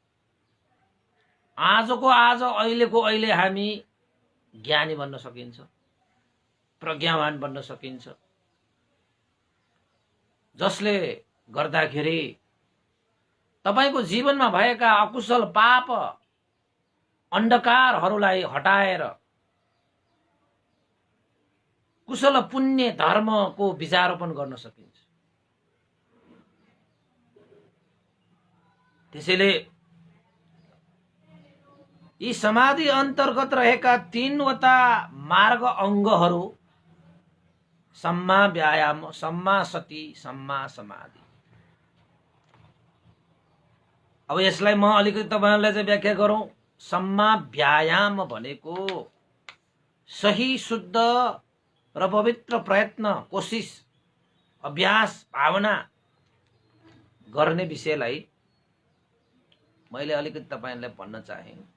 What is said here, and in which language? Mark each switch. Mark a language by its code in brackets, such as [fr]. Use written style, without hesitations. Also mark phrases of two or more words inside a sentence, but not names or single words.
[ne] आजको आज अहिलेको अहिले हामी ज्ञानी बन्न सकिन्छ, प्रज्ञावान बन्न सकिन्छ, जसले गर्दाखेरि तपाईको जीवनमा भएका अकुशल पाप अन्धकारहरूलाई हटाएर कुशल पुण्य धर्मको विचारोपण गर्न सकिन्छ। त्यसैले यी समाधि अन्तर्गत रहेका 3वटा मार्ग अङ्गहरू [pi] सम्मा व्यायाम, सम्मा सति, सम्मा समाधि। [ne] अब यसलाई म अलिकति तपाईहरुलाई चाहिँ व्याख्या गरौं। [pi] सम्मा व्यायाम [ne] भनेको सही शुद्ध र पवित्र प्रयत्न, कोशिश, अभ्यास, भावना गर्ने विषयलाई मैले अलिकति तपाईहरुलाई भन्न चाहे।